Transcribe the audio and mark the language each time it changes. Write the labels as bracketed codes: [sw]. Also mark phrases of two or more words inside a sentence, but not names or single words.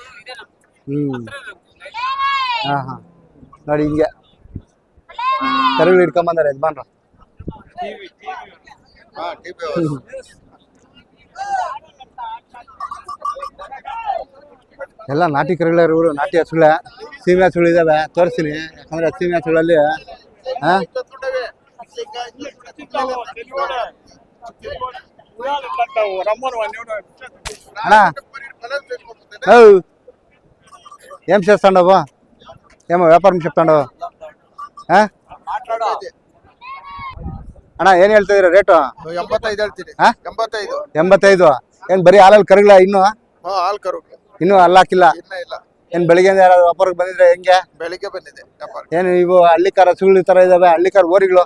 [kn] ಹಾ ನೋಡಿ ಹಿಂಗೆ ಕರುಗಳು ಹಿಡ್ಕೊಂಬಂದಾರೆ ಯಜಮಾನ್ರು. ಎಲ್ಲ ನಾಟಿ ಕರುಗಳೇ ಇವರು, ನಾಟಿ ಹಸುಗಳೇ. ಸೀಮೆ ಹಸುಗಳು ಇದಾವೆ, ತೋರಿಸ್ತೀನಿ. ಯಾಕಂದ್ರೆ ಸೀಮೆ ಹಸುಗಳಲ್ಲಿ [te] అన్నా ఏం చేస్తాండవు? ఏమో వ్యాపారం చెప్తాండవు? [kn] ಅಣ್ಣ ಏನ್ ಹೇಳ್ತಾ ಇದೀರ ರೇಟು? 85 ಹೇಳ್ತೀನಿ. 85. ಏನ್ ಬರೀ ಹಾಲಲ್ಲಿ ಕರುಗಳ? ಇನ್ನು ಹಾಲು ಕರು ಇನ್ನೂ ಹಲ್ಲಾಕಿಲ್ಲ? ಏನ್ ಬೆಳಿಗ್ಗೆ ಯಾರಾದ್ರು ವ್ಯಾಪಾರಕ್ಕೆ ಬಂದಿದ್ರೆ ಹೆಂಗೆ? ಬೆಳಿಗ್ಗೆ ಬಂದಿದೆ. ಏನು ಇವು ಹಳ್ಳಿಕಾರ ಹಸುಗಳು ತರ ಇದಾವೆ, ಹಳ್ಳಿಕಾರ ಓರಿಗಳು?